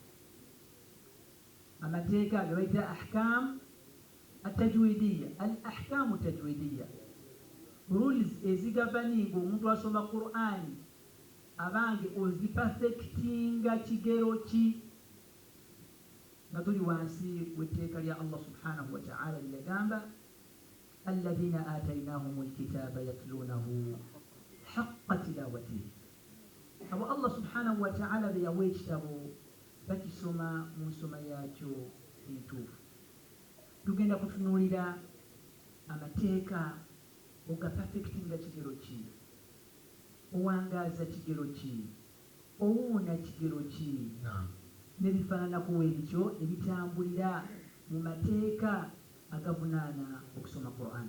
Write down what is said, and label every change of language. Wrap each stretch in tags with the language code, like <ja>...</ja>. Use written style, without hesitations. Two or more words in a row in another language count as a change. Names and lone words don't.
<lg>Amateeka ge bayita</lg> <ar>أحكام التجويدية. الأحكام التجويدية,</ar> <lg>rules ezigavaninga omuntu asoma Qur'ani abange ozipafekitinga kigero ki nga tuli wansi w'etteeka lya</lg> <ar>الله سبحانه وتعالى</ar> <lg>lyagamba</lg> <ar>الذين آتيناهم الكتاب يتلونه حق تلاوته.</ar> <lg>Abo</lg> <ar>الله سبحانه وتعالى</ar> <lg>be yawa ekitabo bakisoma mu nsoma yaakyo entuufu. Tugenda kutunuulira amateeka ogapafekitinga kigero ki, owangaaza kigero ki, owuuna kigero ki, n'ebifaananaku ebyo ebitambulira mu mateeka agavunaana okusoma Qur'an.</lg>